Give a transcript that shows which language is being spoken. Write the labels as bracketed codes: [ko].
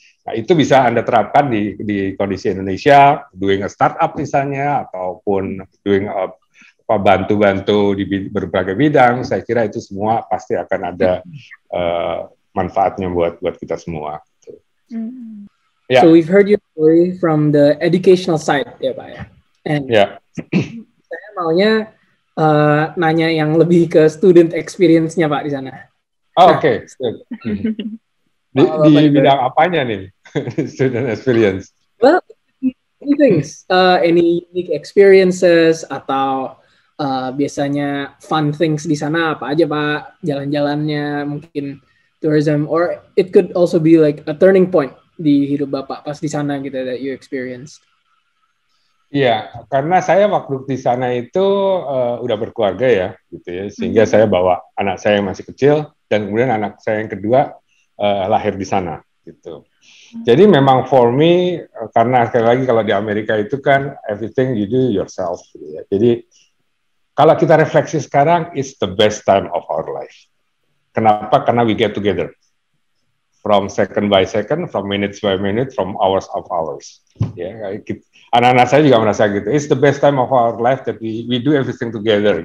[id] Nah, itu bisa Anda terapkan di kondisi Indonesia, doing a startup misalnya, ataupun doing bantu-bantu di berbagai bidang. Saya kira itu semua pasti akan ada manfaatnya buat kita semua. [en] Yeah. So we've heard your story from the educational side, [id] ya Pak ya. And saya maunya nanya yang lebih ke student experience-nya Pak di sana. Oke. Di bidang apanya nih student experience? [en] Well, many things. Any unique experiences [id] atau biasanya [en] fun things di sana apa aja Pak? [id] Jalan-jalannya, mungkin tourism, [en] or it could also be like a turning point [id] di hidup Bapak pas di sana gitu [en] that you experienced. [id] Iya, karena saya waktu di sana itu udah berkeluarga ya, gitu ya, sehingga saya bawa anak saya yang masih kecil, dan kemudian anak saya yang kedua lahir di sana, gitu. Jadi memang for me, karena sekali lagi kalau di Amerika itu kan [en] everything you do yourself, [id] gitu ya. Jadi kalau kita refleksi sekarang, [en] it's the best time of our life. Kenapa? Karena we get together. From second by second, from minutes by minute, from hours of hours. [id] Ya, anak-anak saya juga merasa gitu. [en] It's the best time of our life that we do everything together.